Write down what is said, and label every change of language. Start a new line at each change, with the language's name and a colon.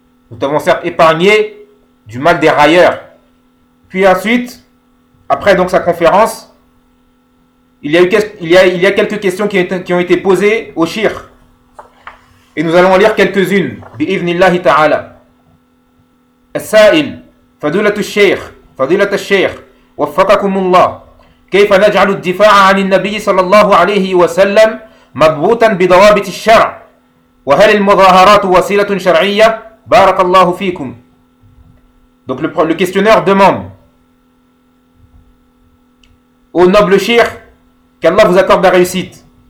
French: Nous t'avons certes épargné du mal des railleurs. Puis ensuite, après donc sa conférence, il y a quelques questions qui ont été posées au Shir. Et nous allons en lire quelques-unes
Arabic: بإذن الله تعالى. السائل فضيلة الشيخ وفقكم الله, كيف نجعل الدفاع عن النبي صلى الله عليه وسلم مضبوطا بضوابط الشرع؟ وهل المظاهرات وسيلة شرعية؟ بارك الله فيكم.
French: Donc le questionneur demande au noble cheikh qu'Allah vous accorde la réussite.